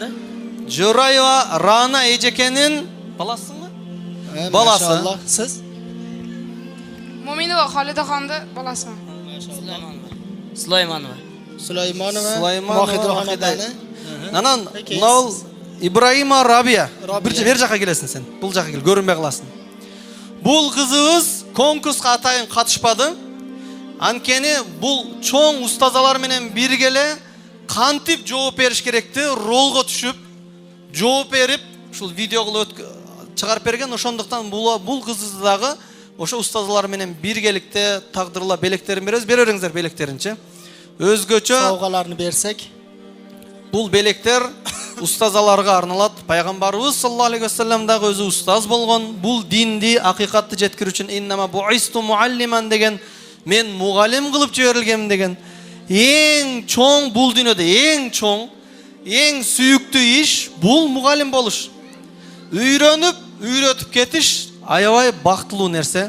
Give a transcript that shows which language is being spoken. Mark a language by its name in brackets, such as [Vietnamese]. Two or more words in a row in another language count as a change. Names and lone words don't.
[Uzbek] Jo'rayeva Ra'na ejekenin balasimi? Balasi. Maşallah. Siz? Mo'minova Xolidaxonni balasimi? Sulaymonova. Sulaymonova Mohidul opani. Nanan, Nol Ibrahima Rabia. [Kyrgyz] Bir жака келесиң сен. Бул жака кел, көрүнбөй каласың. Бул кызыбыз конкурска атайын катышпады. Анткени бул чоң устазалар менен биргеле кантип жооп бериш керекти, ролго түшүп, жооп берип, ушул видео кылып чыгарып берген. Ошондуктан бул кызды дагы ошо устазалар менен биргеликте тагдырла белектерин беребиз. Бериңиздер белектеринчи. Өзгөчө [Uzbek] совгаларны берсек, [Kyrgyz] бул белектер устазаларга арналат. Пайгамбарыбыз [Arabic] صلى الله عليه وسلم [Kyrgyz] дагы өзү устаз болгон. Бул динди, акыйкатты жеткирүү үчүн [Arabic] إنما بعثت معلما [Kyrgyz] деген, мен мугалим кылып жиберилгем деген. Эң чоң бул дүйнөдө эң чоң Ең сүйүктүү иш бул мугалим болуш. Үйрөнүп, үйрөтүп кетиш аябай бактылуу нерсе.